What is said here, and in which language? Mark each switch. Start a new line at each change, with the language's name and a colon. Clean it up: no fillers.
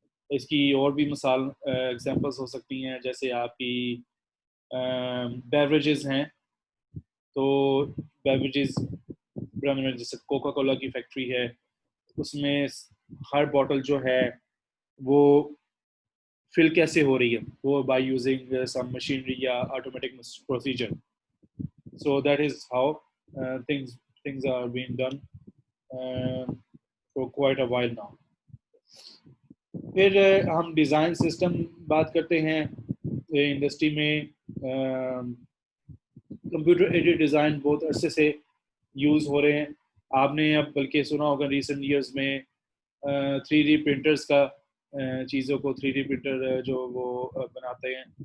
Urdu: اس کی اور بھی مثال ایگزامپلس ہو سکتی ہیں, جیسے آپ کی بیوریجز ہیں, تو بیوریجز جیسے کوکا کولا کی فیکٹری ہے, اس میں ہر بوٹل جو ہے وہ فل کیسے ہو رہی ہے, وہ بائی یوزنگ سم مشینری یا automatic procedure.
English: So that is how things are being done for quite a while now.
Urdu: پھر ہم ڈیزائن سسٹم بات کرتے ہیں. انڈسٹری میں کمپیوٹر ایڈڈ ڈیزائن بہت عرصے سے یوز ہو رہے ہیں. آپ نے اب بلکہ سنا ہوگا ریسنٹ ایئرز میں 3D پرنٹرز کا, چیزوں کو 3D پرنٹر جو وہ بناتے ہیں.